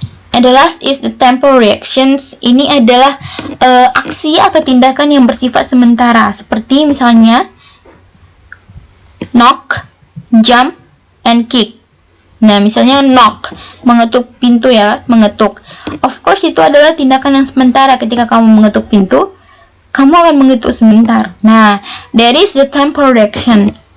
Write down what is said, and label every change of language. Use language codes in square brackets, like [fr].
[en] And the last is the temporary actions. [id] Ini adalah aksi atau tindakan yang bersifat sementara, seperti misalnya knock, jump, and kick. Nah, misalnya knock, mengetuk pintu ya, mengetuk. [en] Of course, [id] itu adalah tindakan yang sementara. Ketika kamu mengetuk pintu, kamu akan mengetuk sebentar. [en] Nah, that is the temporary action.